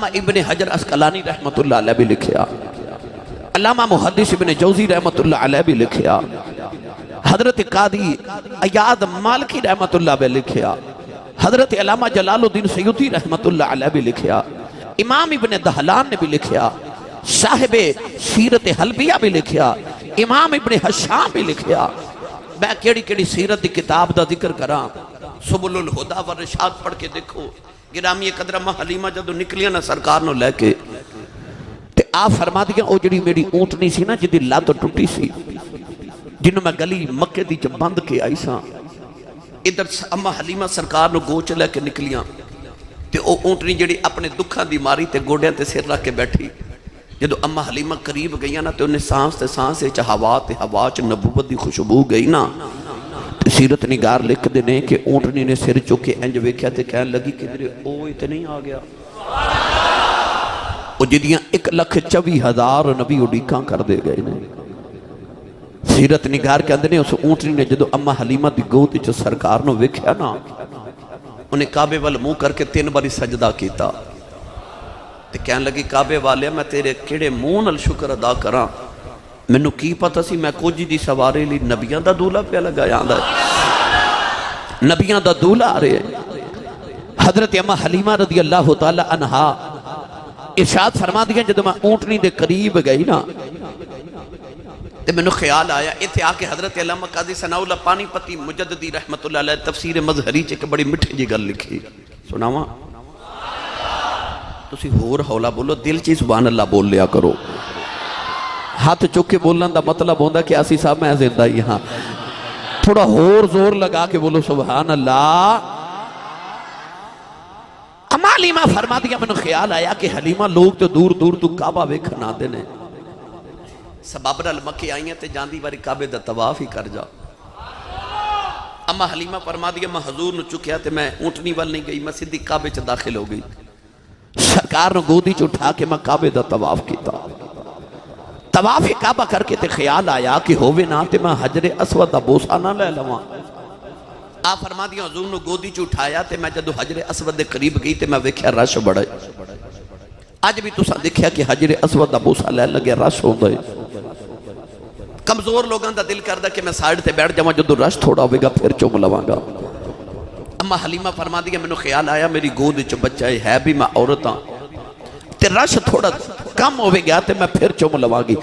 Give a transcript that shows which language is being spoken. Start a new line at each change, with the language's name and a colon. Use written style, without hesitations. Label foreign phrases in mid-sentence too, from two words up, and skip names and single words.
Punjabi: ابن حجر اسقلانی
Arabic: رحمت اللہ علیہ
Punjabi: بھی لکھیا، علامہ محدث ابن جوزی
Arabic: رحمت اللہ علیہ
Punjabi: بھی لکھیا، حضرت قاضی عیاض مالکی
Arabic: رحمت اللہ
Punjabi: بھی لکھیا، حضرت علامہ جلال الدین سیوطی
Arabic: رحمت اللہ علیہ
Punjabi: بھی لکھیا، امام ابن دہلان نے بھی لکھیا، صاحب سیرت حلبیہ بھی لکھیا، امام ابن حشام بھی لکھیا۔ میں کیڑی سیرت دی کتاب دا ذکر کراں، سبل الہدا والرشاد پڑھ کے دیکھو۔ گرامی قدر اماں حلیمہ جدو نکلیاں نا سرکار نو لے کے تے آپ فرما دیا او جڑی میری اونٹنی سی نا جدی لات ٹوٹی سی، جنہوں میں گلی مکے دی جب بند کے آئی ساں، ادھر اماں حلیمہ سرکار نو گوچ لے کے نکلیاں تے او اونٹنی جڑی اپنے دکھاں دی ماری تے گوڑیاں تے سر رکھ کے بیٹھی۔ جدو اماں حلیمہ قریب گئیاں نا تے انہیں سانس تے سانس چ ہوا تے ہوا چ نبوت دی خوشبو گئی نا، سیرت نگار لکھ دینے کہ اونٹنی نے سر چکے انج ویکھیا تے کہنے لگی کدھر اوہ تے نہیں آ گیا۔ او جدیاں 1,24,000 نبی اڈیکاں کر دے گئے نے۔ سیرت نگار کے اندر نے اس اونٹنی نے جدو اماں حلیمہ دی گود چ سرکار نو ویکھیا نا، انہیں کعبے وال منہ کر کے 3 باری سجدہ کیتا تے کہنے لگی کعبے والے میں تیرے کیڑے منہ نال شکر ادا کراں، مینوں کی پتہ سی میں کچھ دی سوارے لی نبیاں دا دولہ پہ لگایا آندا ہے، نبیاں دا دولہ آ رہے ہیں۔ حضرت اماں حلیمہ
Arabic: رضی اللہ تعالی عنہا
Punjabi: ارشاد فرما دیا جدو میں اونٹنی دے قریب گئی نا تے میں نے خیال آیا ایتھے آ کے حضرت علامہ قاضی ثناء اللہ پانی پتی مجددی
Arabic: رحمت اللہ علیہ
Punjabi: تفسیر مظہری چے کہ بڑی مٹھی جی گل لکھی، سناواں تسی ہور ہولا بولو، دل چی
Arabic: سبحان اللہ
Punjabi: بول لیا کرو، ہاتھ چکے بولن دا مطلب ہوندہ کہ آسی صاحب میں زندہ ہی ہاں، تھوڑا ہور زور لگا کے بولو
Arabic: سبحان اللہ۔
Punjabi: اماں حلیمہ فرما دیا میں نے خیال آیا کہ حلیمہ لوگ تو دور دور تو کعبہ ویکھن آندے نے، سبب نال مکے آئیں تے جاندی واری کعبے دا طواف ہی کر جا۔ اماں حلیمہ فرما دیا میں حضور نو چکیا تے میں اونٹنی وال نہیں گئی، میں سیدھی کعبے چ داخل ہو گئی، سرکار نو گودی چ اٹھا کے میں کعبے دا طواف کیتا، طواف کعبہ کر کے تے خیال آیا کہ ہووے نا تے میں حجر اسود دا بوسا نہ لے لواں۔ آپ فرما دیا حضور نو گودی چ اٹھایا تے میں جدو حجر اسود دے قریب گئی تے میں ویکھیا رش بڑا ہے، اج بھی تساں دیکھیا کہ حجر اسود دا بوسا لے لگے رش ہوندا ہے۔ کمزور لوگاں دا دل کردا کہ میں سائیڈ تے بیٹھ جاواں، جدو رش تھوڑا ہوے گا پھر چوم لواں گا۔ اماں حلیمہ فرما دیا مینوں خیال آیا میری گود وچ بچہ ہے بھی میں عورت ہاں تے رش تھوڑا کم ہوے گیا تے میں پھر چوم لواں گی۔